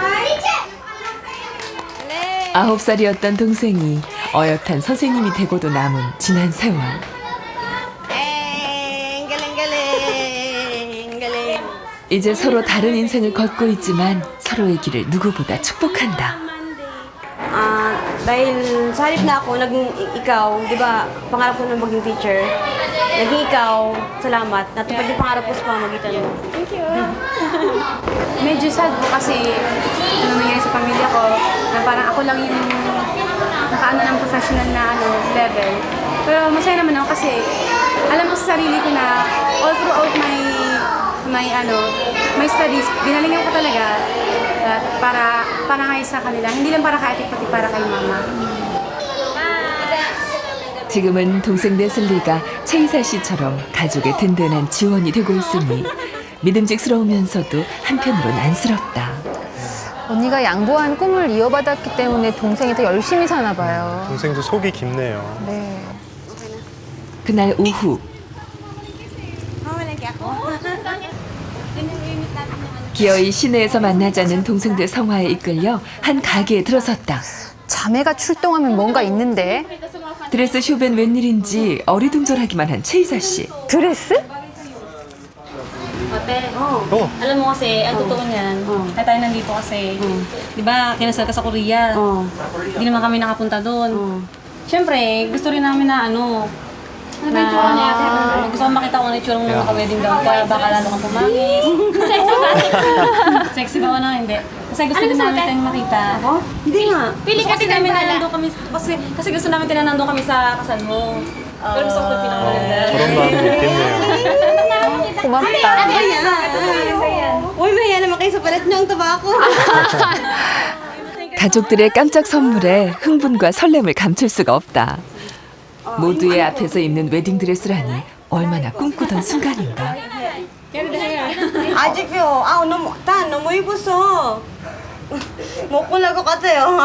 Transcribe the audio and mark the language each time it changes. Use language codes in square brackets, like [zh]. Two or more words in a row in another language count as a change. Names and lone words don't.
[ko] 9살이었던 동생이 어엿한 선생님이 되고도 남은 지난 세월. 이제 서로 darin 인생을 걷고 있지만 서로의 길을 누구보다 축복한다. [tl] Dahil sa halip na ako, naging ikaw, di ba, pangarap ko na maging teacher. Naging ikaw, salamat. Natupad yung pangarap ko sa pamamagitan mo. [en] Thank you. [tl] Medyo sad po kasi ano nangyari sa pamilya ko, na parang ako lang yung nakaano ng professional na level. Pero masaya naman ako kasi alam ko sa sarili ko na [en] all throughout my studies, [tl] ginalingan ko talaga para nga sa kanila. Hindi lang para kay ate, pati para kay mama. [ko] 지금은 동생 네슬리가 최이사 씨처럼 가족의 든든한 지원이 되고 있으니 믿음직스러우면서도 한편으론 안쓰럽다. 언니가 양보한 꿈을 이어받았기 때문에 동생이 더 열심히 사나 봐요. 동생도 속이 깊네요. 네. 그날 오후 기어이 시내에서 만나자는 동생들 성화에 이끌려 한 가게에 들어섰다. 자매가 출동하면 뭔가 있는데. 드레스 쇼벤 웬일인지 어리둥절하기만 한 최이사 씨. 드레스? [tl] Ate, alam mo kasi, ang totoo niyan, kaya tayo nandito kasi, di ba, kinasal ka sa Korea, hindi naman kami nakapunta doon. Siyempre, gusto rin namin na gusto kong makita kung ano yung tsura mo nung naka-wedding gown ka, baka lalo kang pumangit. Sexy ba o na? Hindi. Kasi gusto din namin tayong makita. Hindi nga. Pili kasi namin na nandun kami, kasi gusto namin tayo nandun kami sa kasal mo. Pero gusto ko yung pinakamaganda. [ko] 저런 마음이 있겠네요. 고맙다. [tl] Uy, mahiya naman kayo sa palit niyo ang tabako. [ko] 가족들의 깜짝 선물에 흥분과 설렘을 감출 수가 없다. 모두의 앞에서 입는 웨딩드레스라니 얼마나 꿈꾸던 순간인가. 아직요. 너무 입었어. 먹고 날 것 같아요.